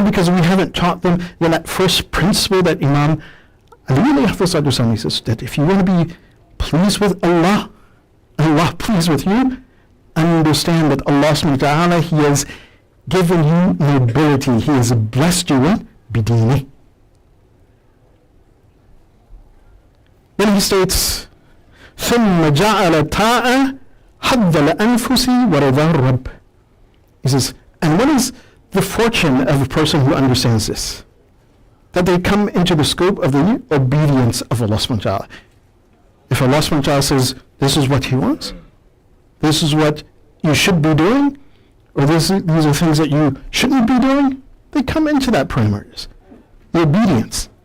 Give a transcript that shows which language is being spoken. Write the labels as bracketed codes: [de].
[en] Because we haven't taught them that first principle that Imam Ali says, that if you want to be pleased with Allah, Allah pleased with you, understand that Allah subhanahu wa ta'ala, He has given you nobility, He has blessed you with bidini. Then he states, [ar] ثم جعل الطاعة حظ الأنفس ورضا الرب. [en] He says, and what is the fortune of a person who understands this? That they come into the scope of the obedience of Allah subhanahu wa ta'ala. If Allah subhanahu wa ta'ala says, this is what He wants, this is what you should be doing, or these are things that you shouldn't be doing, they come into that parameters. The obedience.